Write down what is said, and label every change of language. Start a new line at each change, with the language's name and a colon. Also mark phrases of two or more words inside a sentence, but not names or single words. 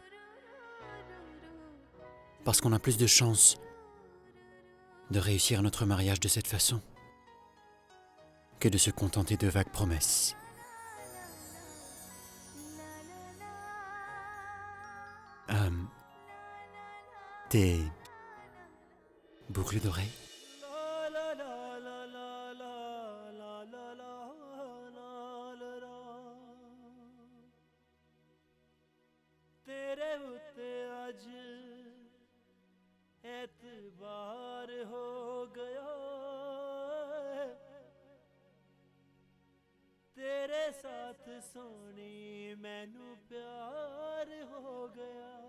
French: Parce qu'on a plus de chances de réussir notre mariage de cette façon que de se contenter de vagues promesses. Tes boucles d'oreilles?
Punjabi: ਤੇਰੇ ਉੱਤੇ ਅੱਜ ਐਤਬਾਰ ਹੋ ਗਿਆ ਤੇਰੇ ਸਾਥ ਸੋਹਣੀ ਮੈਨੂੰ ਪਿਆਰ ਹੋ ਗਿਆ